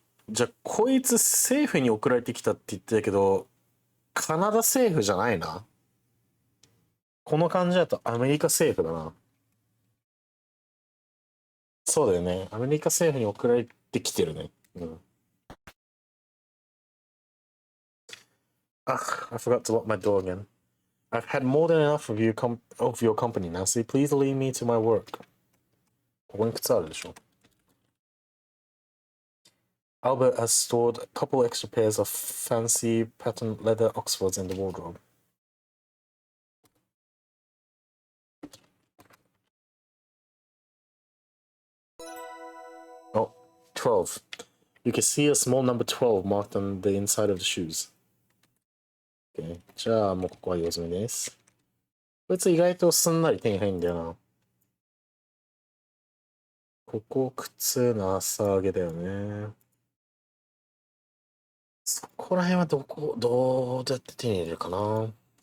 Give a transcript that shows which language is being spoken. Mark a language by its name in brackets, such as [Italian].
[Japanese] じゃあ、こいつ政府に送られてきたって言ってたけど、カナダ政府じゃないな。この感じだとアメリカ政府だな。そうだよね。アメリカ政府に送られてきてるね。 [English] Ah, I forgot to lock my door again. I've had more than enough of your company, Nancy. Please leave me to my work. [Japanese] ここに靴あるでしょ。 [English] Albert has stored a couple extra pairs of fancy patterned leather Oxfords in the wardrobe. Oh, 12. You can see a small number 12 marked on the inside of the shoes. Okay. [Japanese] じゃあ、もうここは用済みです。こいつ意外とすんなり手に入るんだよな。ここ靴の朝上げだよね。そこら辺はどうやって手に入れるかな。